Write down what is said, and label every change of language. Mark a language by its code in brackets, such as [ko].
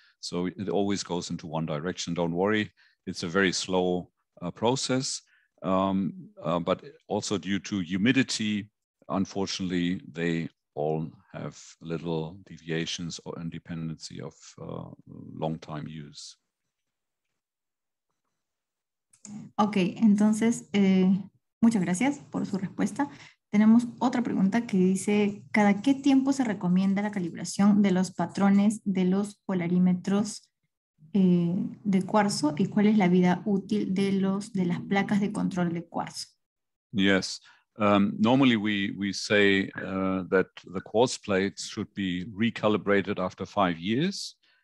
[en] So it always goes into one direction. Don't worry, it's a very slow process, but also due to humidity, unfortunately, they all have little deviations or independency of long time use. [es] Ok, entonces, muchas gracias por su respuesta. Tenemos otra pregunta que dice, ¿cada qué tiempo se recomienda la calibración de los patrones de los polarímetros de cuarzo y cuál es la vida útil de las placas de control de cuarzo? [en] Yes, normally we say that the quartz plates should be recalibrated after 5 years.